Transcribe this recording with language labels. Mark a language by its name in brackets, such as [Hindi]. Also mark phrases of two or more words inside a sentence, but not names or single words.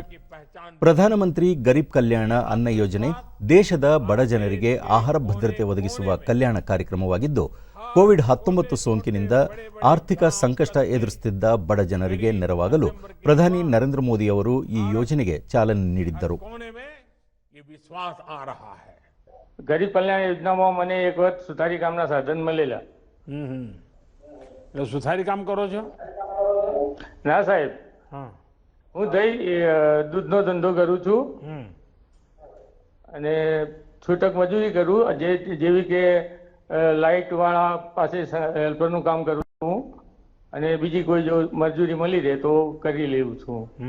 [Kannada] ಪ್ರಧಾನಮಂತ್ರಿ ಗರೀಬ್ ಕಲ್ಯಾಣ ಅನ್ನ ಯೋಜನೆ ದೇಶದ ಬಡ ಜನರಿಗೆ ಆಹಾರ ಭದ್ರತೆ ಒದಗಿಸುವ ಕಲ್ಯಾಣ ಕಾರ್ಯಕ್ರಮವಾಗಿದ್ದು, ಕೋವಿಡ್-19 ಸೋಂಕಿನಿಂದ ಆರ್ಥಿಕ ಸಂಕಷ್ಟ ಎದುರಿಸುತ್ತಿದ್ದ ಬಡ ಜನರಿಗೆ ನೆರವಾಗಲು ಪ್ರಧಾನಿ ನರೇಂದ್ರ ಮೋದಿ ಅವರು ಈ ಯೋಜನೆಗೆ ಚಾಲನೆ ನೀಡಿದ್ದರು. [Gujarati] ગરીબ કલ્યાણ યોજનામાં મને એક વખત સુથારી કામના સાધન મળેલા. સુથારી કામ કરો છો? ના સાહેબ, હું દૂધનો ધંધો કરું છું અને છૂટક મજૂરી કરું, જેવી કે લાઇટ વાળા પાસે હેલ્પરનું કામ કરું છું અને બીજી કોઈ જો મજૂરી મળી રહે તો કરી લેવું છું.